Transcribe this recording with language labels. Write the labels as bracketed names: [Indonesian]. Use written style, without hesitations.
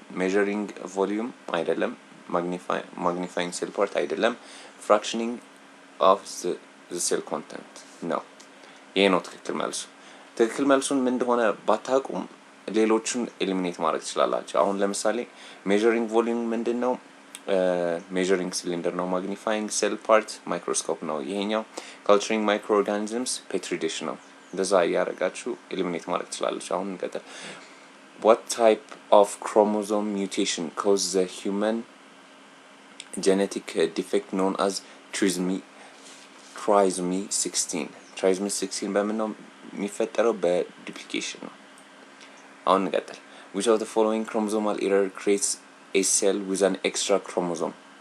[Amharic] measuring volume አይደለም፣ magnifying cell part አይደለም፣ fractioning of the cell content ነው። ይሄ ነው ትክክል መልሱ። ትክክል መልሱን ምን እንደሆነ ባታውቁም ሌሎቹን ኤሊሚኔት ማድረግ ትችላላችሁ። አሁን ለምሳሌ measuring volume ምንድነው? measuring cylinder ነው። magnifying cell part microscope ነው። ይሄኛው culturing microorganisms petri dish ነው። እንደዛ ያረጋችሁ ኤሊሚኔት ማድረግ ትችላላችሁ። አሁን እንቀጥል። [English] What type of chromosome mutation causes the human genetic defect known as trisomy 16? [Amharic] Trisomy 16 በምን ነው የሚፈጠረው? በዱፕሊኬሽን ነው። አሁን እንቀጥል። [English] Which of the following chromosomal error creates a cell with an extra chromosome?